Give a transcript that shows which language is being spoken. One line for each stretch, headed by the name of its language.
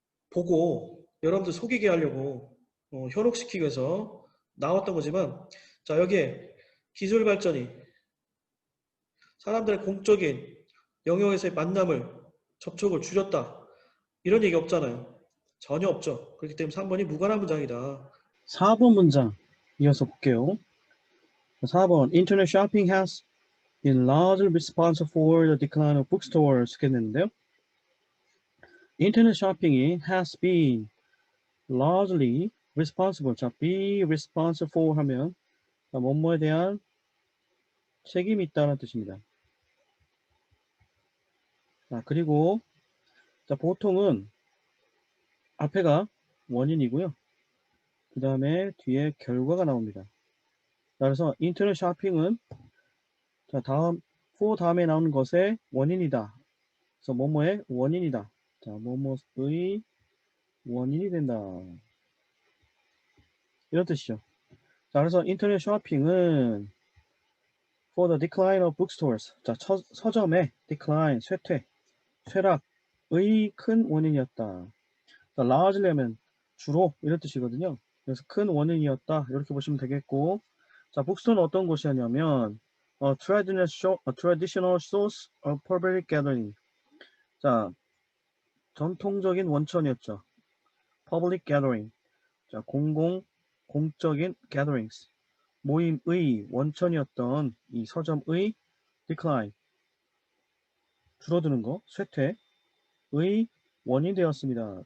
Korean: 보고 여러분들 속이게 하려고 현혹시키기 위해서 나왔던 거지만 자 여기에 기술 발전이 사람들의 공적인 영역에서의 만남을 접촉을 줄였다 이런 얘기 없잖아요. 전혀 없죠. 그렇기 때문에 3번이 무관한 문장이다. 4번 문장 이어서 볼게요.
English: 4번 Internet shopping has been largely responsible for the decline of bookstores
Korean: 했는데요. 인터넷 쇼핑이
English: has been largely responsible.
Korean: 자, be responsible for 하면 뭐뭐에 대한 책임이 있다는 뜻입니다. 자, 그리고 자, 보통은 앞에가 원인이고요. 그 다음에 뒤에 결과가 나옵니다. 자, 그래서 인터넷 쇼핑은 자, 다음 for 다음에 나오는 것의 원인이다. 그래서 뭐뭐의 원인이다. 자, 뭐뭐의 원인이 된다. 이런 뜻이죠. 자, 그래서 인터넷 쇼핑은
English: for the decline of bookstores.
Korean: 자, 서점의 decline, 쇠락의 큰 원인이었다. 자, largely 하면 주로 이런 뜻이거든요. 그래서 큰 원인이었다. 이렇게 보시면 되겠고. 자, 북스토어는 어떤 곳이었냐면
English: traditional source of public gathering.
Korean: 자, 전통적인 원천이었죠.
English: public gathering.
Korean: 자, 공적인 gatherings. 모임의 원천이었던 이 서점의 decline. 줄어드는 거, 쇠퇴의 원인이 되었습니다.